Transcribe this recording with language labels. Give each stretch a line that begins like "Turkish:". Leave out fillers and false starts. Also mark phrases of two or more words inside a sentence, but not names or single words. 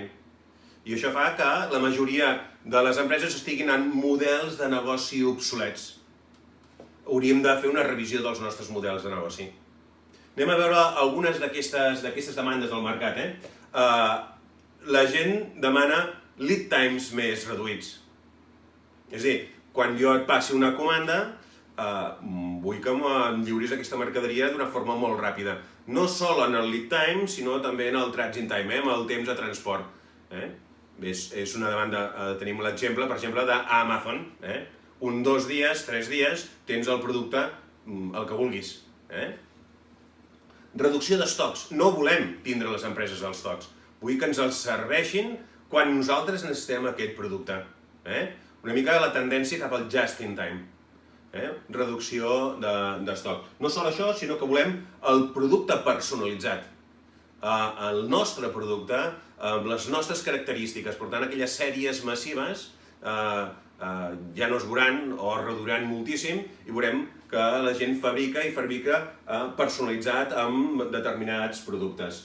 Catalan: I això fa que la majoria de les empreses estiguin en models de negoci obsolets. Hauríem de fer una revisió dels nostres models de negoci. Anem a veure algunes d'aquestes demandes del mercat. La gent demana
English: lead times
Catalan: més reduïts. És a dir, quan jo et passi una comanda, vull que em lliuris aquesta mercaderia d'una forma molt ràpida. No sol en el
English: lead time,
Catalan: sinó també en el
English: transit time,
Catalan: en el temps de transport. És una demanda, tenim l'exemple, per exemple, d'Amazon. 1, 2 dies, 3 dies, tens el producte, el que vulguis. Reducció d'estocs. No volem tindre les empreses als estocs. Vull que ens els serveixin quan nosaltres necessitem aquest producte. Una mica la tendència cap al
English: just in time.
Catalan: Reducció d'estoc. No sol això, sinó que volem el producte personalitzat. El nostre producte, amb les nostres característiques. Per tant, aquelles sèries massives ja no es veuran o es reduiran moltíssim i veurem que la gent fabrica personalitzat amb determinats productes.